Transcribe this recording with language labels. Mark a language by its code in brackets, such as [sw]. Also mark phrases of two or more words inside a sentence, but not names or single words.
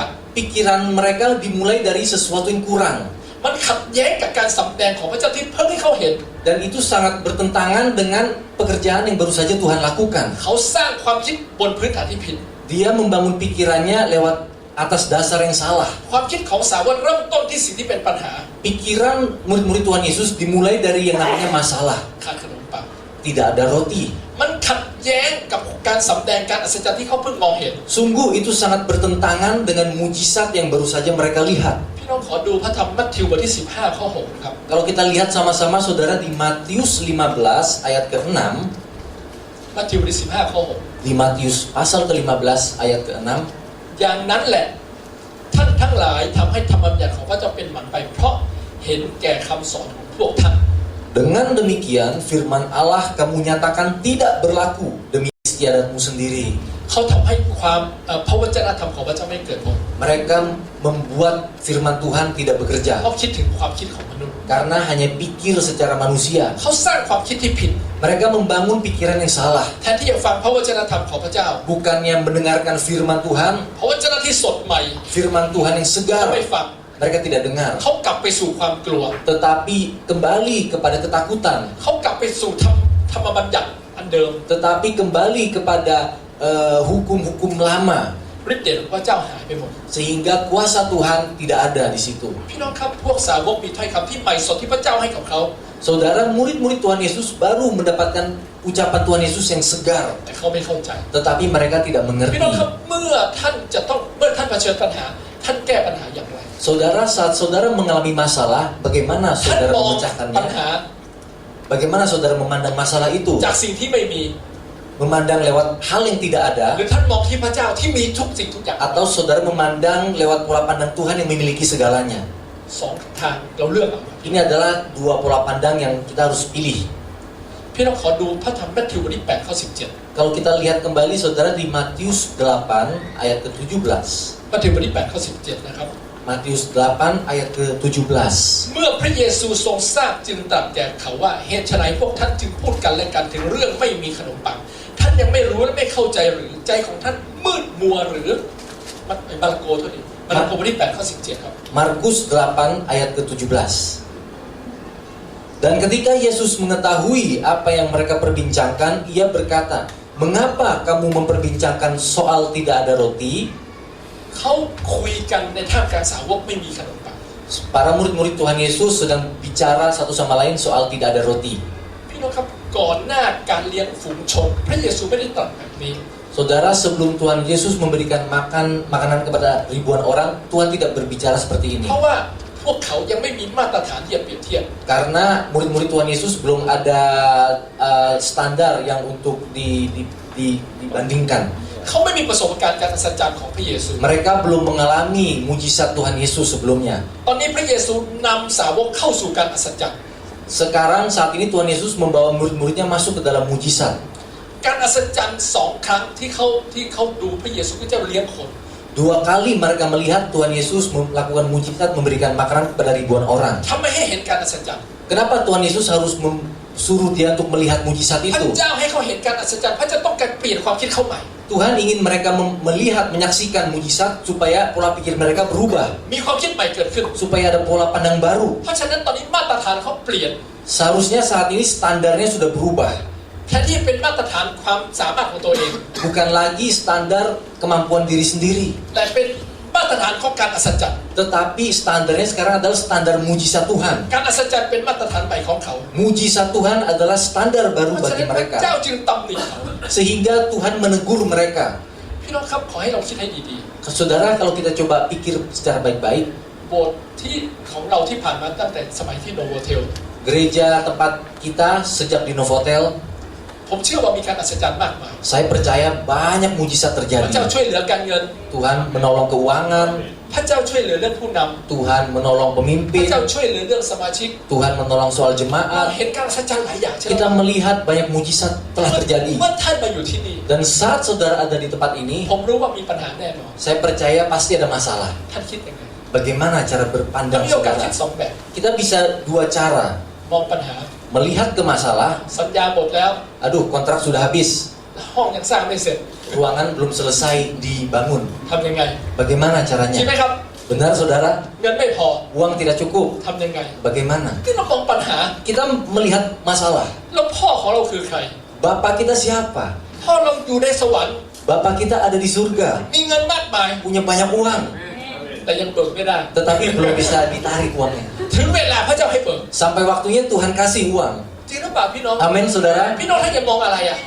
[id] Pikiran mereka dimulai dari sesuatu yang kurang. [th] มันขัดแย้งกับการสำแดงของพระเจ้าที่เพิ่งให้เขาเห็น [id] Dan itu sangat bertentangan dengan pekerjaan yang baru saja Tuhan lakukan. [th] เขาสร้างความคิดบนพื้นฐานที่ผิด [id] Dia membangun pikirannya lewat atas dasar yang salah. [th] ความคิดของสาวกเริ่มต้นที่สิ่งที่เป็นปัญหา [id] Pikiran murid-murid Tuhan Yesus dimulai dari yang namanya masalah. [th] ขาดขนมปัง [id] Tidak ada roti. [th] มันขัดแย้งกับการสำแดงการอัศจรรย์ที่เขาเพิ่งมองเห็น [id] Sungguh itu sangat bertentangan dengan mujizat yang baru saja mereka lihat. [th] พี่น้องขอดูพระธรรมมัทธิวบทที่15ข้อ6นะครับ [id] Kalau kita lihat sama-sama saudara di Matius 15 ayat ke-6, [th] มัทธิวบทที่15ข้อ [id] di Matius pasal ke-15 ayat ke-6, [th] 6 อย่างนั้นแหละท่านทั้งหลายทำให้ธรรมบัญญัติของพระเจ้าเป็นหมันไปเพราะเห็นแก่คำสอนของพวกท่าน [id] dengan demikian firman Allah kamu nyatakan tidak berlaku demi istiadatmu sendiri. [th] เขาทำให้ความพระวจนะธรรมของพระเจ้าไม่เกิดผล [id] Mereka membuat firman Tuhan tidak [th] เพ [id] bekerja [th] ราะคิดถึงความคิดของมนุษย์ [id] karena hanya pikir secara manusia. [th] เขาสร้างความคิดที่ผิด [id] Mereka membangun pikiran yang salah. [th] แทนที่จะฟังพระวจนะธรรมของพระเจ้า [id] Bukannya mendengarkan firman Tuhan, [th] พระวจนะที่สดใหม่ [id] firman Tuhan yang [th] เขา [id] segar, [th] ไม่ฟัง [id] mereka tidak dengar. [th] เขากลับไปสู่ความกลัว [id] Tetapi kembali kepada ketakutan, [th] เขากลับไปสู่ธรรมบัญญัติอันเดิม [id] tetapi kembali kepada hukum-hukum lama, [th] ฤทธิ์เดชของพระเจ้าหายไปหมด [id] sehingga kuasa Tuhan tidak ada di situ. [th] พี่น้องครับพวกสาวกมีถ้อยคำที่ใหม่สดที่พระเจ้าให้กับเขา [id] Saudara, murid-murid Tuhan Yesus baru mendapatkan ucapan Tuhan Yesus yang segar, [th] แต่เขาไม่เข้าใจ [id] tetapi mereka tidak [th] พี่ [id] mengerti. [th] น้องครับเมื่อท่านเผชิญปัญหาท่านแก้ปัญหาอย่างไร [id] Saudara, saat saudara mengalami masalah, bagaimana [th] ท่าน [id] saudara [th] มองปัญ [id] memecahkannya? [th] หา [id] Bagaimana saudara memandang masalah itu? [th] จากสิ่งที่ไม่มี [id] Memandang lewat hal yang tidak [th] หรือ [id] ada, [th] ท่านมองที่พระเจ้าที่มีทุกสิ่งทุกอย่าง [id] atau saudara memandang lewat pola pandang Tuhan yang memiliki segalanya? [th] สองทางเราเลือกเอา [id] Ini adalah dua pola pandang yang kita harus pilih. [th] พี่น้องขอดูพระธรรมมัทธิวบทที่8ข้อ [id] Kalau kita lihat kembali saudara di Matius 8 ayat ke-17. [th] 17มัทธิวบทที่8ข้อ17นะครับ [id] Matius 8 ayat ke-17. [th] เมื่อพระเยซูทรงทราบจึงตรัสแก่เขาว่าเหตุไฉนพวกท่านจึงพูดกันและกันถึงเรื่องไม่มีขนมปังท่านยังไม่รู้และไม่เข้าใจหรือใจของท่านมืดมัวหรือมาระโกเท่านี้มาระโกบทที่8ข้อ17ครับ [id] Markus 8 ayat ke-17. Dan ketika Yesus mengetahui apa yang mereka perbincangkan, ia berkata, "Mengapa kamu memperbincangkan soal tidak ada roti?" [th] เขาคุยกันในท่ามกลางสาวกไม่มีขนมปัง [id] Para murid-murid Tuhan Yesus sedang bicara satu sama lain soal tidak ada roti. [th] พี่น้องครับก่อนหน้าการเลี้ยงฝูงชนพระเยซูไม่ได้ตรัสแบบนี้ [id] Saudara, sebelum Tuhan Yesus memberikan makanan kepada ribuan orang, Tuhan tidak berbicara seperti ini. [th] เพราะว่าพวกเขายังไม่มีมาตรฐานที่จะเปรียบเทียบ [id] Karena murid-murid Tuhan Yesus belum ada standar yang untuk dibandingkan. [th] เขาไม่มีประสบการณ์การอัศจรรย์ของพระเยซู [id] Mereka belum mengalami mujizat Tuhan Yesus sebelumnya. [th] ตอนนี้พระเยซูนำสาวกเข้าสู่การอัศจรรย์ [id] Sekarang saat ini Tuhan Yesus membawa murid-muridnya masuk ke dalam mujizat. [th] การอัศจรรย์2 ครั้งที่เขาดูพระเยซูคริสต์เจ้าเลี้ยงคน [id] 2 kali mereka melihat Tuhan Yesus melakukan mujizat memberikan makanan kepada ribuan orang. [th] ทำไมให้เห็นการอัศจรรย์ [id] Kenapa Tuhan Yesus harus suruh dia untuk melihat mujizat [th] พระ [id] itu? [th] เจ้าให้เขาเห็นการอัศจรรย์พระเจ้าต้องการเปลี่ยนความคิดเขาใหม่ [id] Tuhan ingin mereka melihat, menyaksikan mujizat supaya pola pikir mereka berubah, [th] มีความคิดใหม่เกิดขึ้น [id] supaya ada pola pandang baru. [th] เพราะฉะนั้นตอนนี้มาตรฐานเขาเปลี่ยน [id] Seharusnya saat ini standarnya sudah berubah. [th] แทนที่เป็นมาตรฐานความสามารถของตัวเอง [id] Bukan lagi standar kemampuan diri sendiri, [th] แต่เป็นมาตรฐานของการอัศจรรย์ [id] tetapi standarnya sekarang adalah standar mujizat Tuhan. [th] การอัศจรรย์เป็นมาตรฐานใหม่ของเขา [id] Mujizat Tuhan adalah standar [th] เพ [id] baru [th] ราะฉะ [id] bagi [th] นั้นพระ [id] mereka. [th] เจ้าจึงตำหนิเขา [id] Sehingga Tuhan menegur mereka. [th] พี่น้องครับขอให้เราคิดให้ดี [id] Saudara, kalau kita coba pikir secara baik-baik, [th] ๆโบสถ์ที่ของเราที่ผ่านมาตั้งแต่สมัยที่โนโวเทล [id] gereja tempat kita sejak di Novotel, [th] ผมเชื่อว่ามีการอัศจรรย์มากมาย [id] saya percaya banyak mujizat [th] พระเจ้า [id] terjadi. [th] ช่วยเหลือการเงิน [id] Tuhan menolong keuangan, [th] พระเจ้าช่วยเหลือเรื่องผู้น [id] Tuhan menolong [th] ำพระ [id] pemimpin, [th] เจ้าช่วยเหลือเรื่องสมาชิก [id] Tuhan menolong soal [th] เรา [id] jemaat. [th] เห็นการอัศจรรย์หลายอย่างใช่ไหม [id] Kita melihat banyak mujizat telah terjadi. [th] เมื่อท่านมาอยู่ที่นี่ [id] Dan saat saudara ada di tempat ini, [th] ผมรู้ว่ามีปัญหาแน่นอน [id] saya percaya pasti ada masalah. [th] ท่านคิดยังไง [id] Bagaimana cara [th] เรา [id] berpandang [th] มีโอกาส [id] saudara? [th] คิด2 แบบ [id] Kita bisa 2 cara. [th] มองปัญหา [id] Melihat ke masalah, [th] สัญญาหมดแล้ว [id] aduh kontrak sudah habis, [th] ห้องยังสร้างไม่เสร็จ [id] ruangan belum selesai dibangun. [th] ทำยังไง [id] Bagaimana [th] ใช่ไหม [id] caranya? [th] ครับ [id] Benar saudara? [th] เงินไม่พอ [id] Uang tidak cukup. [th] ทำยังไง [id] Bagaimana? [th] ที่เรามองปัญหา [id] Kita melihat masalah. [th] แล้วพ่อของเราคือใคร [id] Bapak kita siapa? [th] พ่อเราอยู่ในสวรรค์ [id] Bapak kita ada di surga. [th] มีเงินมากมมาย [id] punya banyak uang, [th] แต่ยังเบิกไม่ได้ [id] tetapi belum bisa ditarik uangnya. [th] ถึงเวลาพระเจ้าให้เบิก [id] Sampai waktunya Tuhan kasih uang. [th] จริงหรือเปล่าพี่น้อง [id] Amin, saudara. [th] พี่น้องท่านจะมองอะไรอ่ะ